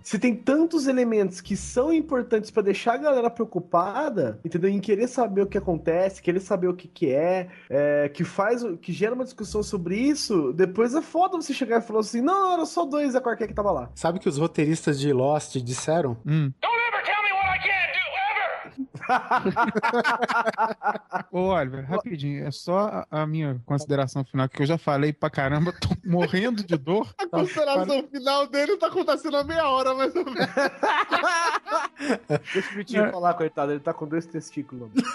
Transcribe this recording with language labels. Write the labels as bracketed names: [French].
[Portuguese] Se tem tantos elementos que são importantes pra deixar a galera preocupada, entendeu? Em querer saber o que acontece, querer saber o que que é, é que faz, que gera uma discussão sobre isso, depois é foda você chegar e falar assim, não, era só dois da qualquer que tava lá. Sabe o que os roteiristas de Lost disseram? [English] Don't ever tell me what I can't do! [Portuguese] Ô, Oliver, rapidinho, é só a minha consideração final, que eu já falei pra caramba, tô morrendo de dor. A consideração final dele tá acontecendo há meia hora, mais ou menos. Deixa o Vitinho falar, coitado, ele tá com dois testículos.